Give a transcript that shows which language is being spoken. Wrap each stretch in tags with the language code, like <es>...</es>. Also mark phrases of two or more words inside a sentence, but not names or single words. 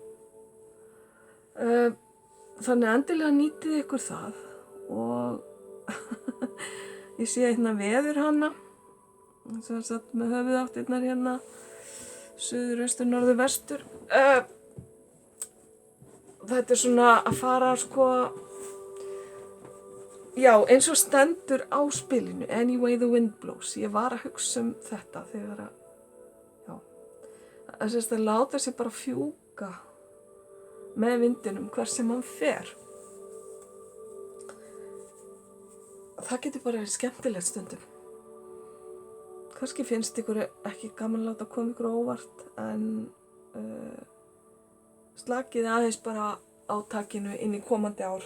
<is>Þannig endilega nýtið ykkur það og ég sé hérna veður hana sem satt með höfuðáttirnar hérna suður, austur, norður, vestur. Þetta er svona að fara sko já, eins og stendur á spilinu</is> <en>Any way the wind blows.</en> <is>Ég var að hugsa um þetta þegar að láta sig bara fjúka með vindinum hver sem hann fer. Það getur bara verið skemmtilegt stundum. Kannski finnst ykkur ekki gaman að láta koma ykkur á óvart en slakið aðeins bara á takinu inn í komandi ár.</is>